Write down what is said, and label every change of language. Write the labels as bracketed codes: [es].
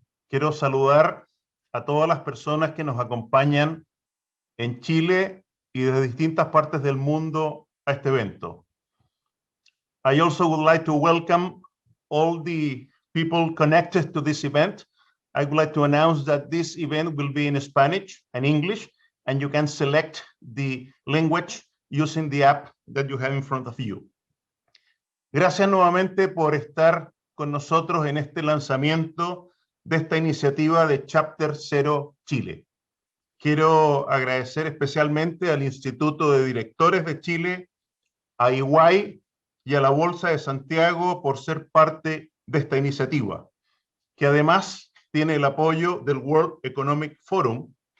[es] Quiero saludar a todas las personas que nos acompañan en Chile y desde distintas partes del mundo a este evento. [en] I also would like to welcome all the people connected to this event. I would like to announce that this event will be in Spanish and English, and you can select the language using the app that you have in front of you. [es] Gracias nuevamente por estar con nosotros en este lanzamiento de esta iniciativa de Chapter 0 Chile. Quiero agradecer especialmente al Instituto de Directores de Chile, a EY y a la Bolsa de Santiago por ser parte de esta iniciativa, que además tiene el apoyo del World Economic Forum